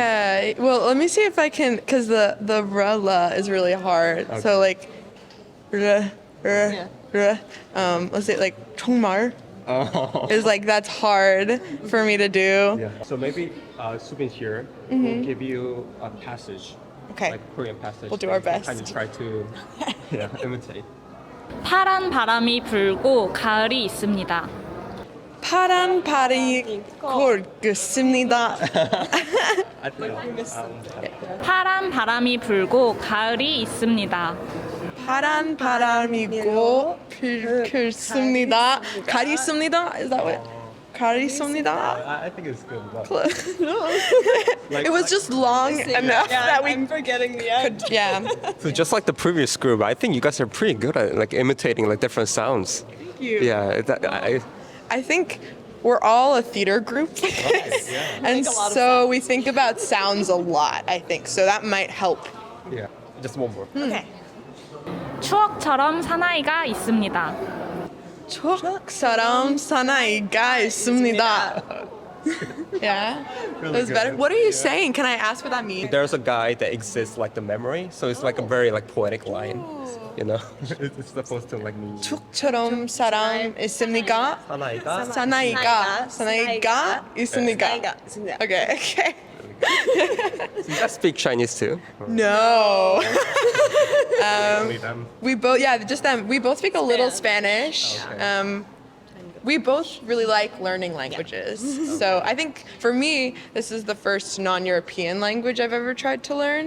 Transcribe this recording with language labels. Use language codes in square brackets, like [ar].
[en] Yeah, well, let me see if I can, because the r, la is really hard. So like, r, let's say like 정말 is like, that's hard for me to do. Yeah. So maybe Subin here will give you a passage, Okay. like Korean passage. We'll do our and you best. Kind of try to imitate. [ko] 파란 바람이 불고 가을이 있습니다. 파란 바람이 불겠습니다. [en] I think [ko] 파란 바람이 불고 가을이 있습니다. 파란 바람이고 불겠습니다. 가을이 있습니다. [en] Is that what? [ko] 가을이 있습니다. [en] I think it's good. But It was just long enough that we I'm forgetting the end. could. Yeah. so just like the previous group, I think you guys are pretty good at imitating different sounds. Thank you. Yeah. I think we're all a theater group. And so we think about sounds a lot, I think. So that might help. Yeah. Just one more. Okay. [ko] 추억처럼 사나이가 있습니다. 추억처럼 사나이가 있습니다. [en] Yeah. That was better. What are you saying? Can I ask what that means? There's a guy that exists like the memory, so it's like a very poetic line. You know, it's supposed to mean. [ko] 추억처럼 사람 있습니까? 사나이가 사나이가 있습니까? Okay. [en] You guys speak Chinese too? No. Only them. We both, yeah, just them. We both speak a little Spanish. Okay. We both really like learning languages. So I think for me, this is the first non-European language I've ever tried to learn.